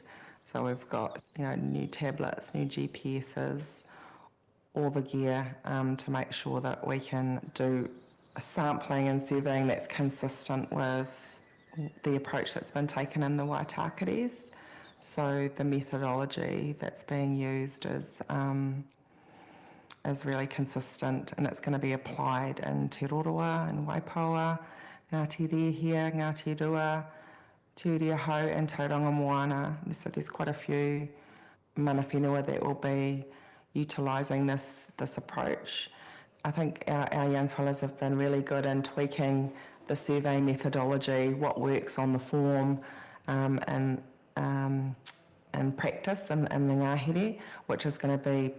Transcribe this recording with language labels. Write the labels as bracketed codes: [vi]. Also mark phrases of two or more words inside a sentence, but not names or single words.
[en] So we've got, new tablets, new GPSs, all the gear to make sure that we can do sampling and surveying that's consistent with the approach that's been taken in the Waitakares. So the methodology that's being used is really consistent, and it's going to be applied in Te Roroa and Waipawa, Ngāti Rehia, Ngāti Rua, Te Uri Hau and Tauranga Moana. So there's quite a few [mi] mana whenua [en] that will be utilising this approach. I think our young fellas have been really good in tweaking the survey methodology, what works on the form, and practice in the ngahere, which is going to be